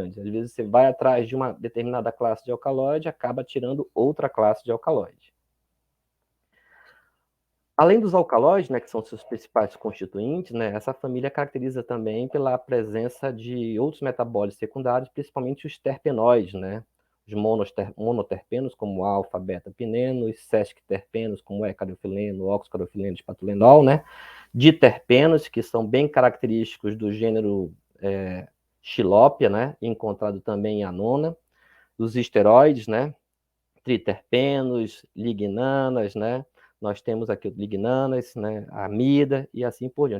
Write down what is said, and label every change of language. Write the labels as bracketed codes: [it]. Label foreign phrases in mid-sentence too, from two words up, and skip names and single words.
[pt] Às vezes, você vai atrás de uma determinada classe de alcaloide, acaba tirando outra classe de alcaloide. Além dos alcaloides, né, que são seus principais constituintes, né, essa família caracteriza também pela presença de outros metabólitos secundários, principalmente os terpenoides, né, os monoterpenos, como alfa, beta, pineno, os sesquiterpenos, como carofileno, oxcarofileno, espatulenol, né, diterpenos, que são bem característicos do gênero Xilópia, né, encontrado também em anona, os esteroides, né, triterpenos, lignanas, né, nós temos aqui lignanas, né, amida e assim por diante.